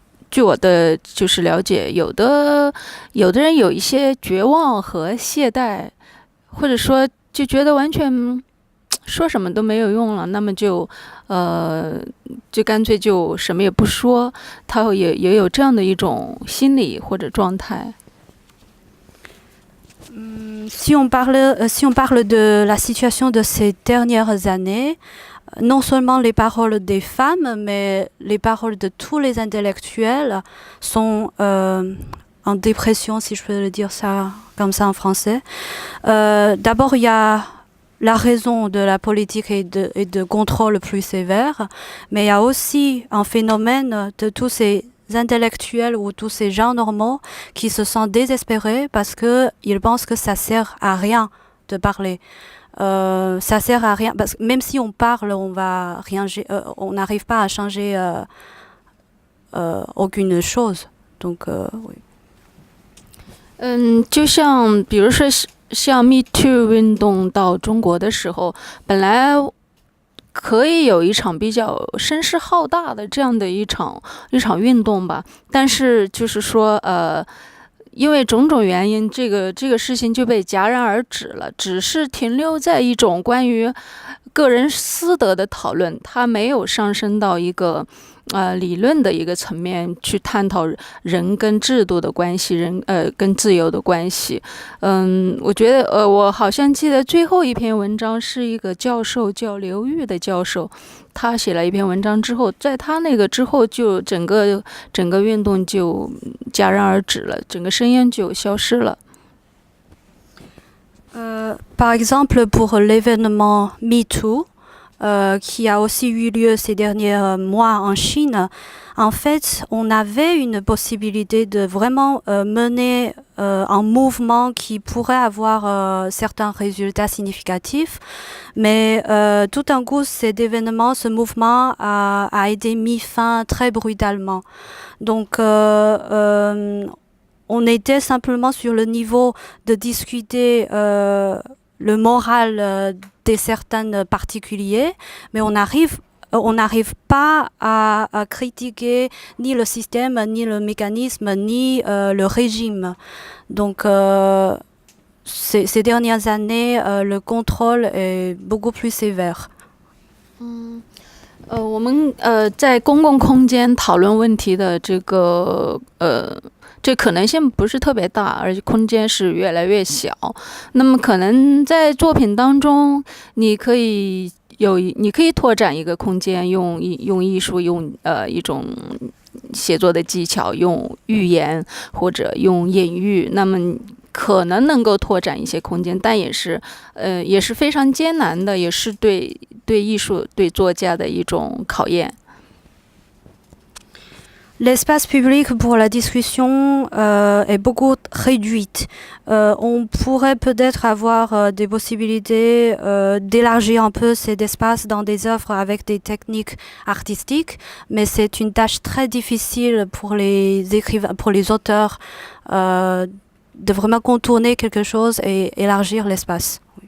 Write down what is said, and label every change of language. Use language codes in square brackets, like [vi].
[zh] 据我的就是了解，有的人有一些绝望和懈怠，或者说就觉得完全说什么都没有用了，那么就干脆就什么也不说，他也有这样的一种心理或者状态。 [fr] Si on parle de la situation de ces dernières années, non seulement les paroles des femmes, mais les paroles de tous les intellectuels sont en dépression, si je peux le dire ça comme ça en français. D'abord, il y a la raison de la politique et de contrôle plus sévère, mais il y a aussi un phénomène de tous ces intellectuels ou tous ces gens normaux qui se sentent désespérés parce qu'ils pensent que ça sert à rien de parler. Ça sert à rien parce que même si on parle, on n'arrive pas à changer aucune chose. Donc, oui. [zh] 就像比如说像 Me Too 运动到中国的时候，本来可以有一场比较声势浩大的这样的一场运动吧，但是就是说因为种种原因，这个事情就被戛然而止了，只是停留在一种关于个人私德的讨论，它没有上升到一个理论的一个层面去探讨人跟制度的关系，人跟自由的关系。我觉得我好像记得最后一篇文章是一个教授叫刘玉的教授，他写了一篇文章之后，在他那个之后就整个运动就戛然而止了，整个声音就消失了。 [fr] Par exemple, pour l'événement MeToo, qui a aussi eu lieu ces derniers mois en Chine, en fait, on avait une possibilité de vraiment mener un mouvement qui pourrait avoir certains résultats significatifs, mais tout d'un coup, ce mouvement a été mis fin très brutalement. Donc, on était simplement sur le niveau de discuter le moral de certains particuliers, mais on n'arrive pas à critiquer ni le système, ni le mécanisme, ni le régime. Donc, ces dernières années, le contrôle est beaucoup plus sévère. [zh] 我们在公共空间讨论问题的这可能性不是特别大，而且空间是越来越小。那么可能在作品当中，你可以拓展一个空间，用艺术，用一种写作的技巧，用寓言或者用隐喻。那么可能能够拓展一些空间，但也是非常艰难的，也是对艺术、对作家的一种考验。 [fr] L'espace public pour la discussion est beaucoup réduite. On pourrait peut-être avoir des possibilités d'élargir un peu cet espace dans des œuvres avec des techniques artistiques, mais c'est une tâche très difficile pour les écrivains, pour les auteurs, de vraiment contourner quelque chose et élargir l'espace.